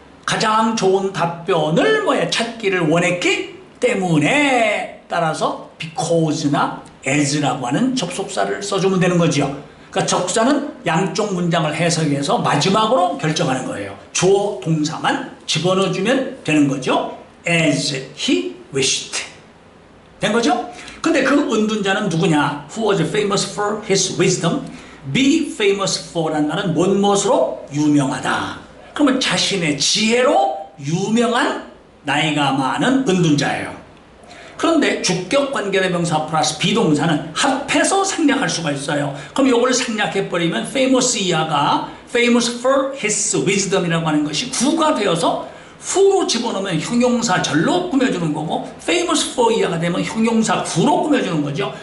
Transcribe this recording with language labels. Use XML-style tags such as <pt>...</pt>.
<ko>가장 좋은 답변을 찾기를 원했기 때문에, 따라서 because나 as라고 하는 접속사를 써주면 되는 거죠. 그러니까 적사는 양쪽 문장을 해석해서 마지막으로 결정하는 거예요. 주어 동사만 집어넣어주면 되는 거죠.</ko> <en>as he wished. 된 거죠?</en> <ko>근데 그 은둔자는 누구냐?</ko> <en>Who was famous for his wisdom.</en> <ko>be famous for라는 말은 못못으로 유명하다. 그러면 자신의 지혜로 유명한 나이가 많은 은둔자예요. 그런데 주격 관계대명사 플러스 비동사는 합해서 생략할 수가 있어요. 그럼 이걸 생략해버리면 famous 이하가 famous for his wisdom이라고 하는 것이 구가 되어서 후로 집어넣으면 형용사 절로 꾸며주는 거고, famous for 이하가 되면 형용사 구로 꾸며주는 거죠.</ko>